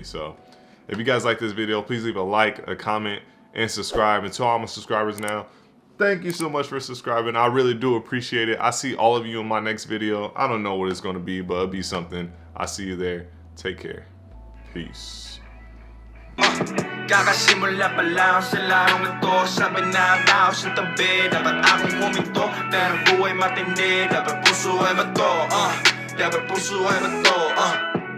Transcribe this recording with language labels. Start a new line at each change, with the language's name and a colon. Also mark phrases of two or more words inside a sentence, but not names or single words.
English: So if you guys like this video, please leave a like, a comment, and subscribe. And to all my subscribers now, thank you so much for subscribing. I really do appreciate it. I see all of you in my next video. I don't know what it's gonna be, but it'll be something. I see you there. Take care. Peace.
Filipino: Kakasimula pa lang sa larong ito. Sabi na tao sa tabi, dapat akong huminto. Pero buhay matindi, dapat puso ay bato.
Chinese: 两倍步数还不够。